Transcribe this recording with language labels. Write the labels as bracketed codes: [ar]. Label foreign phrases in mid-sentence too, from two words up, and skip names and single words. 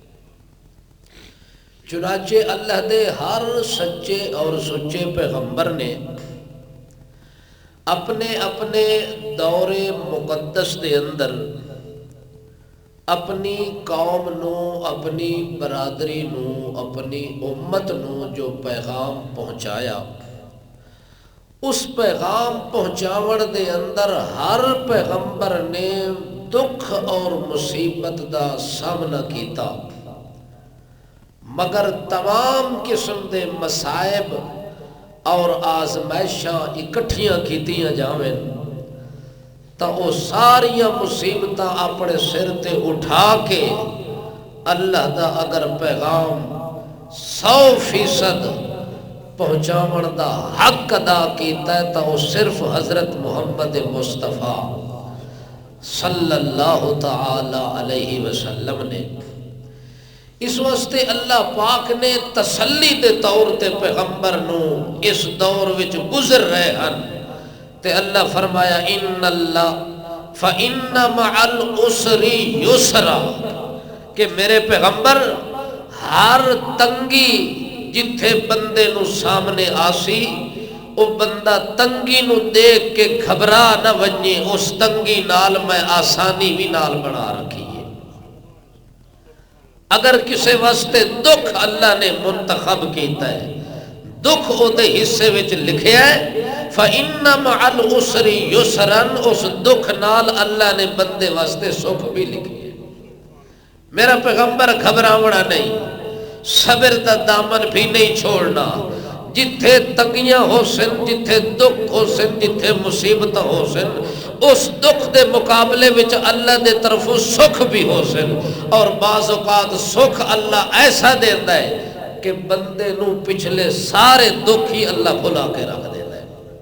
[pa] چنانچہ اللہ دے ہر سچے اور سچے پیغمبر نے اپنے اپنے دور مقدس دے اندر اپنی قوم نو، اپنی برادری نو، اپنی امت نو جو پیغام پہنچایا، اس پیغام پہنچاون دے اندر ہر پیغمبر نے دکھ اور مصیبت دا سامنا کیتا، مگر تمام قسم دے مصائب اور آزمائشاں اکٹھیاں کیتیاں جاویں تو وہ ساریاں مصیبتاں اپنے سر تے اٹھا کے اللہ دا اگر پیغام 100% پہنچاون دا حق ادا کیتا ہے تو وہ صرف حضرت محمد مصطفیٰ [ar] صلی اللہ تعالی علیہ وسلم [pa] نے۔ اس واسطے اللہ پاک نے تسلی دے طور تے پیغمبر نو اس دور وچ گزر رہے ہن تے اللہ فرمایا [ar] ان اللہ فإن مع العسر یسرا، [pa] کہ میرے پیغمبر ہر تنگی جتھے بندے نو سامنے آسی وہ بندہ تنگی نو دیکھ کے گھبرا نہ ونجے، اس تنگی نال میں آسانی بھی نال بنا رکھی ہے۔ اگر کسی واسطے دکھ اللہ نے منتخب کیتا ہے، دکھ او دے حصے وچ لکھیا ہے [ar] فَإِنَّ مَعَ الْعُسْرِ يُسْرًا، [pa] اس دکھ نال اللہ نے بندے واسطے سکھ بھی لکھی ہے۔ میرا پیغمبر گھبراونا نہیں، صبر دا دامن بھی نہیں چھوڑنا، جتھے تنگیاں ہو سن، جتھے دکھ ہو سن، جتھے مصیبت ہو سن، اس دکھ دے مقابلے وچ اللہ دے طرفوں سکھ بھی ہو سن، اور بعض اوقات سکھ اللہ ایسا دیتا ہے کہ بندے نو پچھلے سارے دکھ ہی اللہ بھلا کے رکھ دیتا ہے۔